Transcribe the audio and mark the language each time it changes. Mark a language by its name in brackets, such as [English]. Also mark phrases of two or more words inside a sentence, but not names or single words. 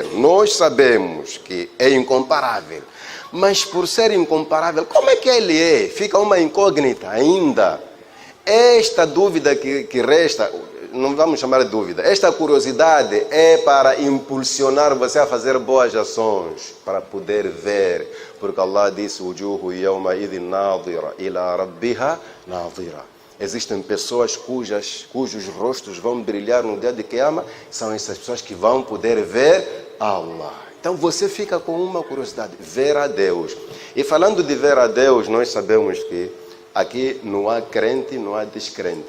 [Portuguese] Nós sabemos que é incomparável. Mas por ser incomparável, como é que ele é? Fica uma incógnita ainda. Esta dúvida que resta, não vamos chamar de dúvida, esta curiosidade é para impulsionar você a fazer boas ações, para poder ver. Porque Allah disse, [Arabic] "وجوه يومئذ ناضرة إلى ربها ناظرة." [Portuguese] Existem pessoas cujos rostos vão brilhar no dia de Qiyamah, são essas pessoas que vão poder ver Allah. Então você fica com uma curiosidade, ver a Deus. E falando de ver a Deus, nós sabemos que aqui não há crente, não há descrente.